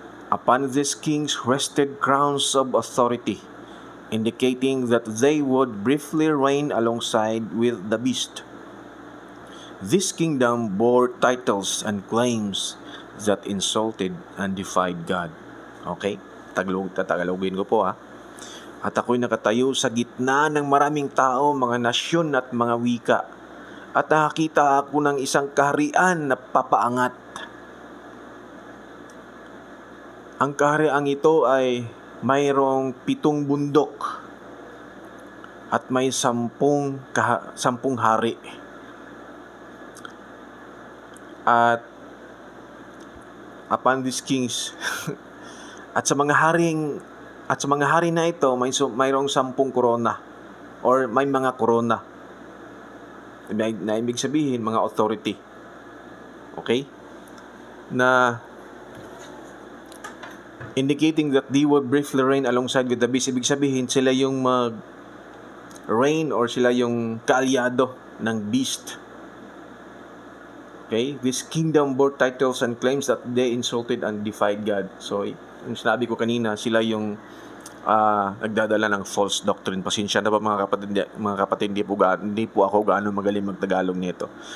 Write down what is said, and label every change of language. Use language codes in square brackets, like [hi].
[en] Upon these kings rested crowns of authority, indicating that they would briefly reign alongside with the beast. This kingdom bore titles and claims that insulted and defied God. Okay? [tl] Tagalogin ko po At ako'y nakatayo sa gitna ng maraming tao, mga nasyon at mga wika. At nakakita ako ng isang kaharian na papaangat. Ang kaharian ito ay mayroong 7 bundok at may 10 hari. At [en] upon these kings [tl] at sa mga hari na ito mayroong 10 korona or may mga korona na ibig sabihin mga authority. [en] Okay? Na indicating that they would briefly reign alongside with the beast. [tl] Ibig sabihin, sila yung mag-reign or sila yung kaalyado ng beast. Okay? [en] This kingdom bore titles and claims that they insulted and defied God. [tl] So, yung sinabi ko kanina, sila yung nagdadala ng false doctrine. Pasensya na ba mga kapatid, hindi po ako gaano magaling magtagalog nito.